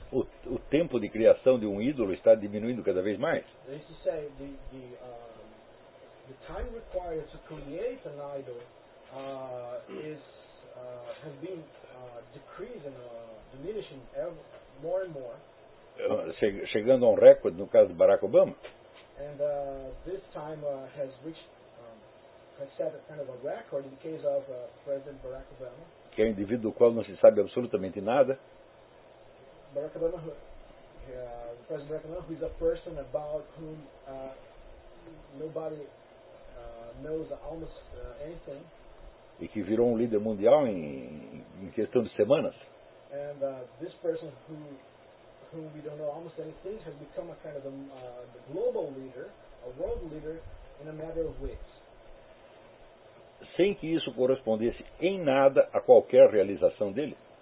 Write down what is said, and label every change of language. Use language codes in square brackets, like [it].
[pt] O tempo de criação de um ídolo está diminuindo cada vez mais. [en] That is to say, the time required to create an idol has been decreasing, diminishing ever. More and more. [pt] Chegando a um recorde no caso de Barack Obama. [en] And this time has reached has set a kind of a record in the case of President Barack Obama. [pt] Que é um indivíduo do qual não se sabe absolutamente nada. [en] Barack Obama, President Barack Obama, who is a person about whom nobody knows almost anything. [pt] E que virou um líder mundial em questão de semanas. [en] And this person whom we don't know almost anything has become a kind of a global leader, a world leader, in a matter of weeks. [pt] Sem que isso correspondesse em nada a qualquer realização dele.